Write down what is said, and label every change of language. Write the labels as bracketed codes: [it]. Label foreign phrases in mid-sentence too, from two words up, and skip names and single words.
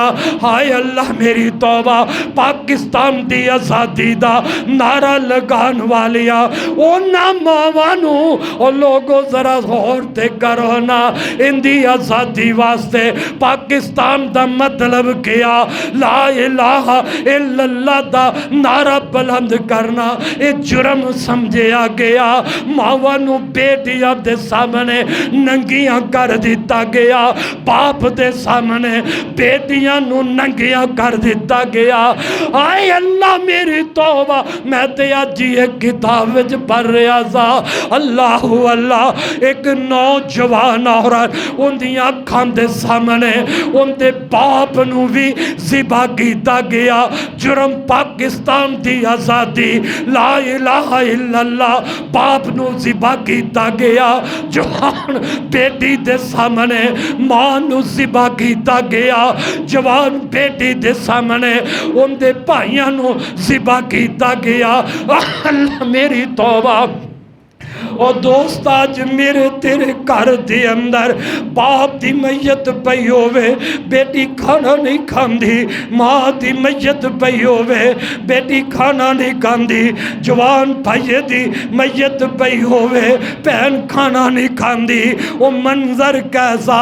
[pa] ہائے اللہ میری توبہ، پاکستان دی آزادی دا نعرہ لگان والیاں اوہناں ماواں نوں او لوکو ذرا غور تے کرو نا. ایہدی آزادی واسطے پاکستان دا مطلب کیا? [ar] لا إله إلا الله [pa] دا نعرہ بلند کرنا ایہہ جرم سمجھیا گیا. ماواں نوں دھیاں دے سامنے ننگیاں کر دتا گیا، پیو دے سامنے دھیاں نوں ننگیاں کر دتا گیا. ہائے اللہ میری توبہ، میں تے اج ای اک کتاب وچ پڑھ رہا سی. اللہ اللہ، اک نوجوان عورت اوہدیاں اکھاں دے سامنے اوہدے پیو نوں وی ذبح کیتا گیا. جرم پاکستان دی آزادی, [ar] لا إله إلا الله, [pa] پیو نوں ذبح کیتا گیا. جوان دھی دے سامنے ماں نوں ذبح کیتا گیا. جوان دھی دے سامنے اوہدے بھراواں نوں ذبح کیتا گیا. اللہ میری توبہ، اور دوست اج میرے تیرے گھر دے اندر پیو دی میت پئی ہووے، دھی کھانا نہیں کھاندی، ماں دی میت پئی ہووے، دھی کھانا نہیں کھاندی، جوان بھرا دی میت پئی ہووے، بھین کھانا نہیں کھاندی، او منظر کیسا.